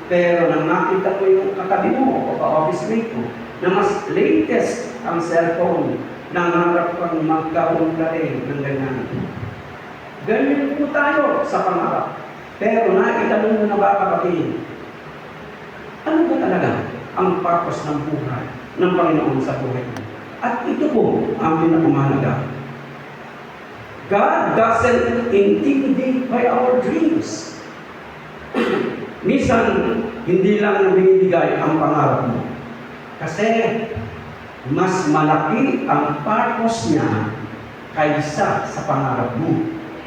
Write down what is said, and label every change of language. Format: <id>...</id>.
<tl>Pero nang makita mo yung katabi mo o ka-office mate mo na mas latest ang cellphone, nangarap kang magkaroon ka rin ng ganyan. Ganyan po tayo sa pangarap. Pero naitanong mo na ba, kapatid, ano ba talaga ang purpose ng buhay ng Panginoon sa buhay mo? At ito po ang pinakamahalaga.</tl> <en>God doesn't intimidate by our dreams.</en> <tl>Minsan, hindi lang binibigay ang pangarap mo. Kasi mas malaki ang purpose niya kaysa sa pangarap mo.</tl>